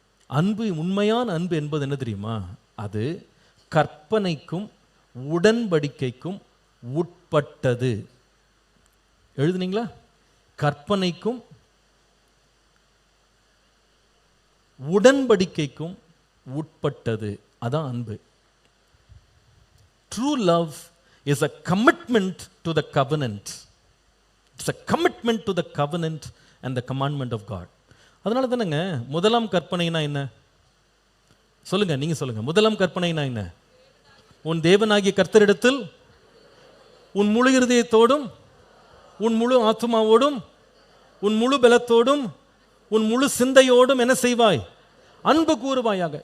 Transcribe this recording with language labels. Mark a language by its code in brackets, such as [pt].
[ta] அன்பு, உண்மையான அன்பு என்பது என்ன தெரியுமா? அது கற்பனைக்கும் உடன்படிக்கைக்கும் உட்பட்டது. எழுதுனீங்களா? கற்பனைக்கும் உடன்படிக்கைக்கும் உட்பட்டது, அதான் அன்பு. [en] True love is a commitment to the covenant. It's a commitment to the covenant and the commandment of God. [ta] அதனால தானேங்க முதலாம் கற்பனைனா என்ன? சொல்லுங்க, நீங்க சொல்லுங்க. முதலாம் கற்பனைனா என்ன? உன் தேவனாகிய கர்த்தரிடத்தில் உன் முழு இருதயத்தோடும், உன் முழு ஆத்துமாவோடும், உன் முழு பலத்தோடும், உன் முழு சிந்தையோடும் என்ன செய்வாய்? அன்பு கூறுவாயாக.